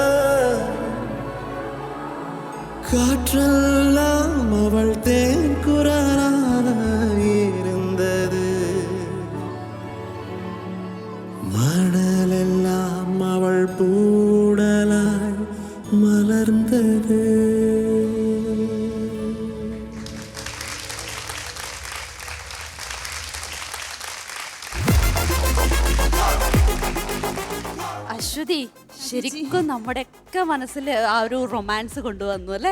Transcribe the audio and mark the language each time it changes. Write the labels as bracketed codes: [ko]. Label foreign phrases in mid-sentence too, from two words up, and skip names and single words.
[ta] காற்றெல்லாம் அவள் தேன் குரலாயிருந்தது, மணலெல்லாம் அவள் பூடலாய் மலர்ந்தது. [ml] അശ്വതി ശരിക്കും നമ്മുടെയൊക്കെ മനസ്സിൽ ആ ഒരു റൊമാൻസ് കൊണ്ടുവന്നു അല്ലേ.